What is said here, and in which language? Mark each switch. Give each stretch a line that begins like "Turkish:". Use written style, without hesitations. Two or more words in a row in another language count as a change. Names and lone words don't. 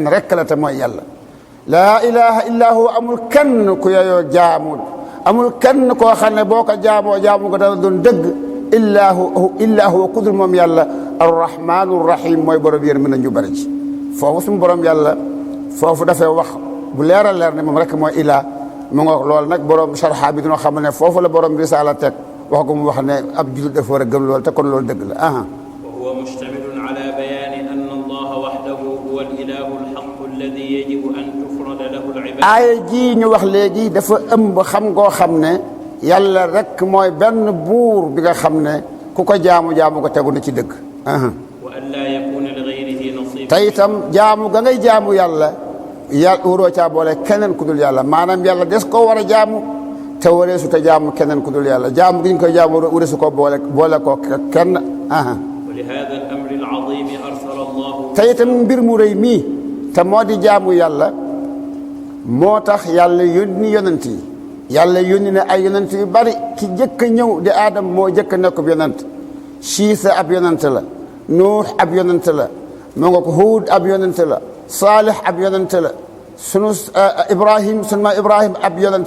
Wolof: rek la te mooy yàlla
Arabic: لا إله إلا هو
Wolof: amul kenn ku yeyoo jaamul amul kenn koo xam ne boo ko jaamu ko dana doon dëgg
Arabic: إلا هو
Wolof: kudul moom yàlla
Arabic: الرحمن الرحيم
Wolof: mooy borom yéen mën na ñu bari ci foofu suñu borom yàlla foofu dafay wax bu leeral leer ne moom rek mooy ilaa mu nga loolu nag borom sharxa bi dina xam ne foofu la borom risaala teg wax ko mu wax ne ab jullit dafa war a gëm loolu te kon loolu dëgg la
Arabic: وهو مشتمل على بيان أن الله وحده هو الإله الحق العباد
Wolof: aaya ji ñu wax léegi dafa ëmb xam ngoo xam ne yàlla rek mooy benn buur bi nga xam ne ku ko jaamu ko tegu na ci dëgg
Arabic: وأن لا يكون لغيره نصيب
Wolof: te itam jaamu ga ngay jaamu yàlla waroo caa boole keneen ku dul yàlla maanaam yàlla des ko war a jaamu te wareesu te jaamu keneen ku dul yàlla jaamu gi ñu koy jaamu wareesu ko boole ko kenn
Arabic: ولهذا الأمر العظيم أرسل الله
Wolof: te itam mbir mu rëy mii te moo di jaamu yàlla moo tax yàlla yónni yonent yi yàlla yónni na ay yonent yu bari ki jëkk a ñëw di aadam moo jëkk a nekk yonent Siisa ab yonent la Nuux ab yonent la moo nga ko Huud ab yonent la Saalix ab yonent la sunu Ibrahim sunu ma Ibrahim ab yonent